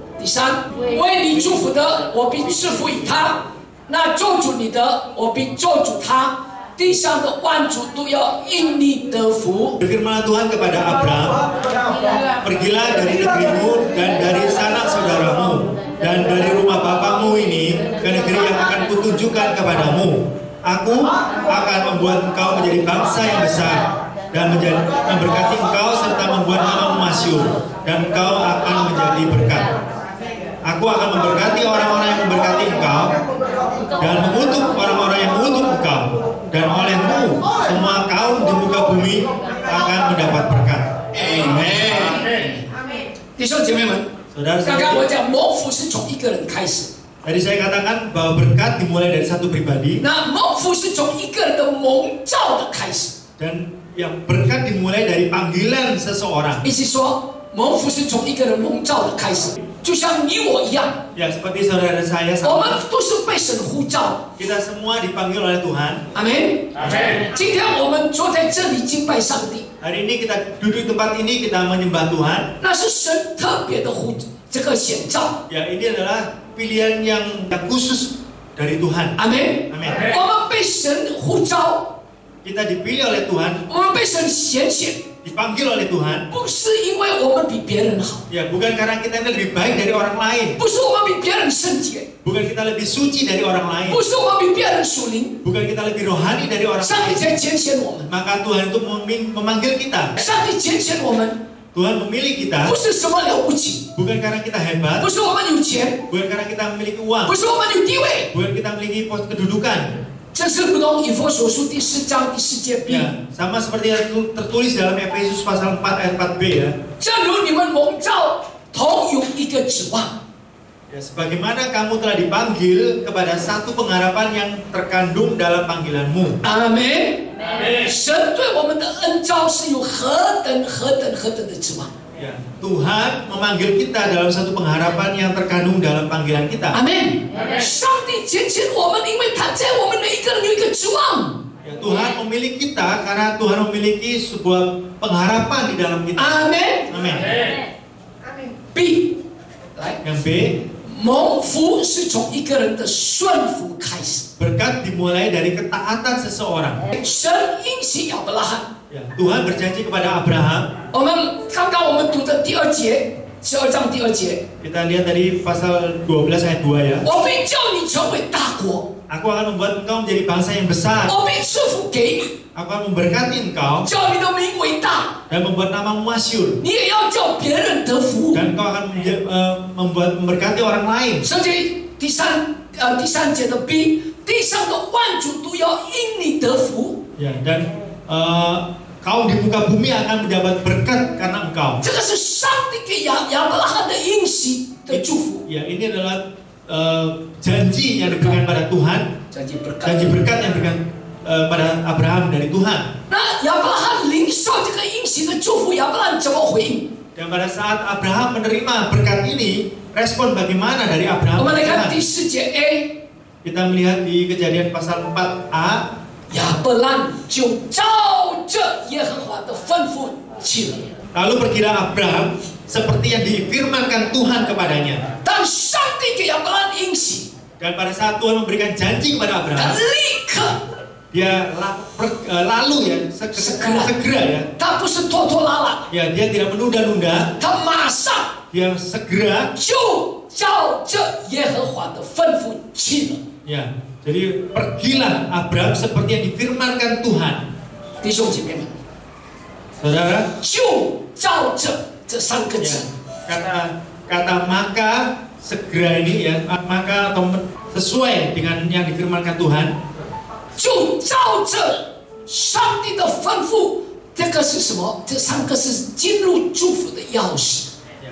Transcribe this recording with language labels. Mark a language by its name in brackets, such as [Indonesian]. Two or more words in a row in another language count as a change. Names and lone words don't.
[Chinese] 第三，为你祝福的，我必赐福于他；那咒诅你的，我必咒诅他。” 地上的万族都要因你得福。 [Indonesian] Berfirmanlah Tuhan kepada Abraham, pergilah dari negerimu dan dari sanak saudaramu dan dari rumah bapamu ini ke negeri yang akan kutunjukkan kepadamu. Aku akan membuat engkau menjadi bangsa yang besar dan memberkati engkau serta membuat namamu masyhur dan engkau akan menjadi berkat. Aku akan memberkati orang-orang yang memberkati engkau dan mengutuk orang-orang yang mengutuk engkau. Dan olehmu semua kaum di muka bumi akan mendapat berkat. Amen. [Chinese] 弟兄姐妹们，刚刚我讲蒙福是从一个人开始。 [Indonesian] Tadi saya katakan bahwa berkat dimulai dari satu pribadi. [Chinese] 那蒙福是从一个人的蒙召的开始。 [Indonesian] Dan yang berkat dimulai dari panggilan seseorang. [Chinese] 意思说，蒙福是从一个人蒙召的开始，就像你我一样。 [Indonesian] Ya, seperti saudara saya [Chinese] 我 [Indonesian] sama. [Chinese] 们都是被神呼召。 [Indonesian] Kita semua dipanggil oleh Tuhan. [Chinese] 阿门。今天我们坐在这里敬拜上帝， [Indonesian] Hari ini kita duduk di tempat ini, kita menyembah Tuhan. [Chinese] 那是神特别的这个显召。 [Indonesian] Ya, ini adalah pilihan yang khusus dari Tuhan. [Chinese] 阿门。 [Indonesian] Amin. [Chinese] 我们被神呼召， [Indonesian] Kita dipilih oleh Tuhan, [Chinese] 我们被神拣选， [Indonesian] dipanggil oleh Tuhan. [Chinese] 不是因为我们比别人好， [Indonesian] Ya, bukan karena kita ini lebih baik dari orang lain. [Chinese] 不是我们比别人圣洁， [Indonesian] Bukan kita lebih suci dari orang lain. [Chinese] 不是我们比别人属灵。 [Indonesian] Bukan kita lebih rohani dari orang [Chinese] 上帝 [Indonesian] lain. [Chinese] 在拣选我们， [Indonesian] Maka Tuhan itu memanggil kita. [Chinese] 上帝拣选我们， [Indonesian] Tuhan memilih kita [Chinese] 不是什么了不起， [Indonesian] bukan karena kita hebat, [Chinese] 不是我们有钱， [Indonesian] bukan karena kita memiliki [Chinese] 不 [Indonesian] uang, [Chinese] 是我们有地位。 [Indonesian] bukan kita memiliki pos kedudukan. [Chinese] 这是如同以弗所书第4章第4节 B， [Indonesian] Ya, sama seperti yang tertulis dalam Efesus pasal 4 ayat 4b ya. [Chinese] 正如你们蒙召同有一个指望。 [Indonesian] Ya, sebagaimana kamu telah dipanggil kepada satu pengharapan yang terkandung dalam panggilanmu. [Chinese] 阿门。神对我们的恩召是有何等的指望。 [Indonesian] Ya, Tuhan memanggil kita dalam satu pengharapan yang terkandung dalam panggilan kita. [Chinese] 阿门。上帝拣选我们，因为他在我们每一个人有一个指望。 [Indonesian] Ya, Tuhan memilih kita karena Tuhan memiliki sebuah pengharapan di dalam kita. [Chinese] 阿门。 [Indonesian] Amin. [Chinese] B， 来， [Indonesian] Yang B, [Chinese] 蒙福是从一个人的顺服开始。 [Indonesian] berkat dimulai dari ketaatan seseorang. [Chinese] 神应许亚伯拉罕。 [Indonesian] Ya, Tuhan berjanji kepada Abraham. [Chinese] 我们刚刚我们读的第2节，12章第2节， [Indonesian] Kita lihat tadi pasal 12 ayat 2 ya. [Chinese] 我必叫你成为大国， [Indonesian] Aku akan membuat engkau menjadi bangsa yang besar. [Chinese] 我必赐福给你， [Indonesian] Aku akan memberkati engkau [Chinese] 叫你的名为大， [Indonesian] dan membuat namamu masyhur. [Chinese] 你也要叫别人得福。 [Indonesian] Dan engkau akan memberkati orang lain. [Chinese] 甚至第三节的 B， 地上的万族都要因你得福。 [Indonesian] Ya, dan kaum di muka bumi akan mendapat berkat karena engkau. [Chinese] 这个是上帝给亚伯拉罕的应许的祝福。 [Indonesian] Ya, ini adalah janji yang diberikan pada Tuhan, janji berkat yang diberikan pada Abraham dari Tuhan. [Chinese] 那亚伯拉罕领受这个应许的祝福，亚伯拉罕怎么回应？ [Indonesian] Dan pada saat Abraham menerima berkat ini, respon bagaimana dari [Chinese] 我 [Indonesian] Abraham? [Chinese] 们来看第4节 A， [Indonesian] Kita melihat di Kejadian pasal 4a. [Chinese] 亚伯兰就照着耶和华的吩咐去了。 [Indonesian] Lalu pergilah Abraham seperti yang difirmankan Tuhan kepadanya. [Chinese] 当上帝给亚伯兰应许， [Indonesian] Dan pada saat Tuhan memberikan janji kepada [Chinese] 他 [Indonesian] Abraham, [Chinese] 立刻 [Indonesian] dia lalu ya, segera ya. [Chinese] 他不是拖拖拉拉， [Indonesian] Ya, dia tidak menunda-nunda, [Chinese] 他马上 [Indonesian] dia segera [Chinese] 就照着耶和华的吩咐去了。 [Indonesian] ya. Jadi pergilah Abraham seperti yang difirmankan Tuhan. [Chinese] 弟兄姐妹们， [Indonesian] Saudara, [Chinese] 就照着这三个 [Indonesian] ya, [Chinese] 字， [Indonesian] kata maka segera ini ya, maka atau sesuai dengan yang difirmankan Tuhan, [Chinese] 就照着上帝的吩咐。这个是什么？这三个是进入祝福的钥匙。 [Indonesian] ya.